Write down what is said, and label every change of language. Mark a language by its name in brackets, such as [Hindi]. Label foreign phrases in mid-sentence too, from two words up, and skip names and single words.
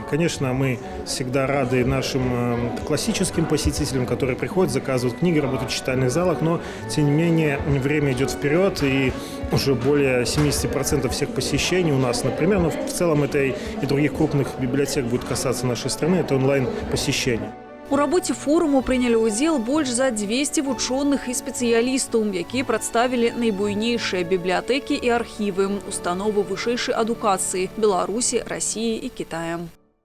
[Russian] Конечно, мы всегда рады нашим классическим посетителям, которые приходят, заказывают книги, работают в читальных залах, но, тем не менее, время идет вперед, и уже более 70% всех посещений у нас, например, но в целом это и других крупных библиотек будет касаться нашей страны, это онлайн-посещение. [Belarusian] У работе форуму прынялі ўдзел больш за 200 вучоных і спецыялістаў, якія прадставілі найбуйнейшыя бібліятэкі і архівы, установы вышэйшай адукацыі Беларусі, Расіі і Кітая.